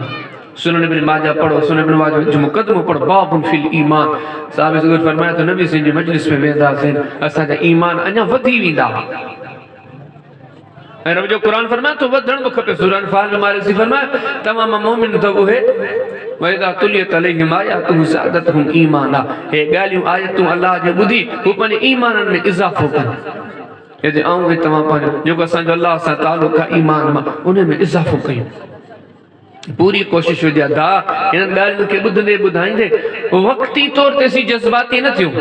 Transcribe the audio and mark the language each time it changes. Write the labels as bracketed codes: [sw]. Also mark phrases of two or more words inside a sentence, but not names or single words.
[sd] सुनन इब्न माजा पढ़ो, सुनन इब्न माजा जो मुक़दमो पढ़ो, [ar] باب في الإيمان. [sd] साहिब ज़ुहर फरमाया तो नबी सिंह जी मजलिस में वेंदासीं असांजा ईमान अञा वधी वेंदा। ऐं रब जो क़ुर फरमाए तो वधण बि खपे। सूरह अनफाल में मालिक फरमाए तमाम मोमिन त उहे [ar] وإذا تليت عليهم آياته زادتهم إيمانا. [sd] हे ॻाल्हियूं आयतूं अल्लाह जे ॿुधी हू पंहिंजे ईमाननि में इज़ाफ़ो कनि। हेॾे आऊं तव्हां पंहिंजो जेको असांजो अल्लाह सां तालुक़ आहे ईमान मां उन में इज़ाफ़ो कयूं। पूरी कोशिश हुजे अदा इन्हनि ॻाल्हियुनि खे ॿुधंदे ॿुधाईंदे वक़्ती तौर ते असीं जज़्बाती न थियूं।